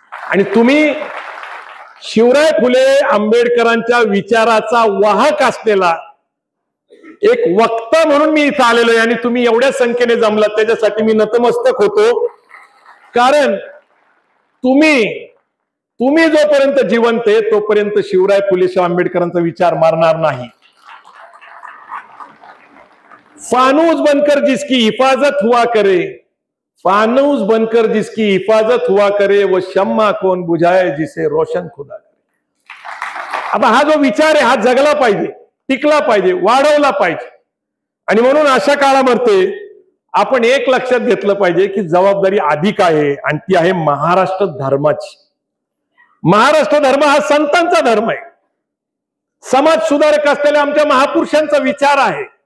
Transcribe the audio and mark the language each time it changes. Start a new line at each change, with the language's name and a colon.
Marathi: आणि तुम्ही शिवराय फुले आंबेडकरांच्या विचाराचा वाहक असलेला एक वक्ता म्हणून मी इथं आलेलो आहे. आणि तुम्ही एवढ्या संख्येने जमलात त्याच्यासाठी मी नतमस्तक होतो. कारण तुम्ही जोपर्यंत जिवंत आहे तोपर्यंत शिवराय फुले शाहू आंबेडकरांचा विचार मरणार नाही.
Hindi: फानूस बनकर जिसकी हिफाजत हुआ करे, फानूस बनकर जिसकी हिफाजत हुआ करे, वो शम्मा कौन बुझाए जिसे रोशन खुदा करे.
Marathi: आता हा जो विचार आहे हा जगला पाहिजे, टिकला पाहिजे, वाढवला पाहिजे. आणि म्हणून अशा काळामध्ये आपण एक लक्षात घेतलं पाहिजे की जबाबदारी अधिक आहे आणि ती आहे महाराष्ट्र धर्माची. महाराष्ट्र धर्म हा संतांचा धर्म आहे. समाज सुधारक असलेल्या आमच्या महापुरुषांचा विचार आहे.